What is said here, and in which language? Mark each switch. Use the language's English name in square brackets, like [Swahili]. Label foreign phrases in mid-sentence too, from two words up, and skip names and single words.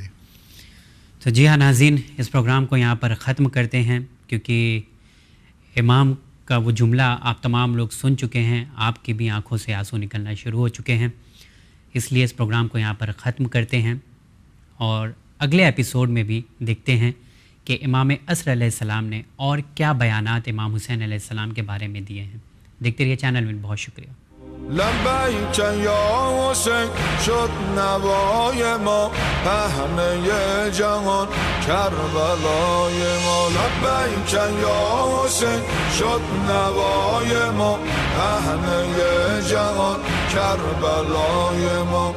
[Urdu] تو جی ہاں ناظرین، اس پروگرام کو یہاں پر ختم کرتے ہیں، کیونکہ امام کا وہ جملہ آپ تمام لوگ سن چکے ہیں، آپ کی بھی آنکھوں سے آنسو نکلنا شروع ہو چکے ہیں. اس لیے اس پروگرام کو یہاں پر ختم کرتے ہیں اور اگلے ایپیسوڈ میں بھی دیکھتے ہیں کہ امام عصر [Arabic] علیہ السلام [Urdu] نے اور کیا بیانات امام حسین [Arabic] علیہ السلام [Urdu] کے بارے میں دیے ہیں. دیکھتے رہیے چینل میں. بہت شکریہ. [Arabic] لبیک یا حسین [Persian] شد نوای ما همه جهان کربلای ما. [Arabic] لبیک یا حسین [Persian] شد نوای ما همه جهان کربلای ما.